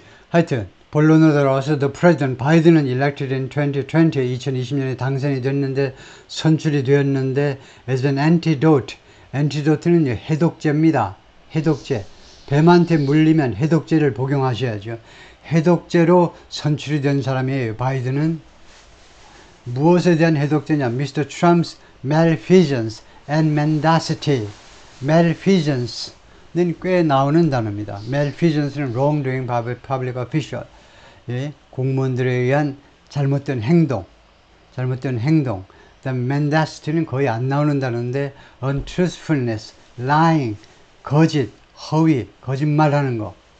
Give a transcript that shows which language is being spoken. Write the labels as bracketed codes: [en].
[ko] 하여튼 본론으로 돌아와서 [en] the president [ko] 바이든은 [en] elected in [ko] 2020년에 당선이 됐는데 선출이 되었는데 [en] as an antidote [ko] 는 해독제입니다. 해독제. 뱀한테 물리면 해독제를 복용하셔야죠. 해독제로 선출이 된 사람이에요. 바이든은 무엇에 대한 해독제냐? [en] Mr. Trump's malfeasance and mendacity. [ko] malfeasance는 꽤 나오는 단어입니다. [en] malfeasance는 wrongdoing by a public official. [ko] 공무원들에 의한 잘못된 행동. 그 다음에 mendacity는 거의 안 나오는 단어인데 [en] untruthfulness, lying, [ko] 거짓, 허위, 거짓말하는 거.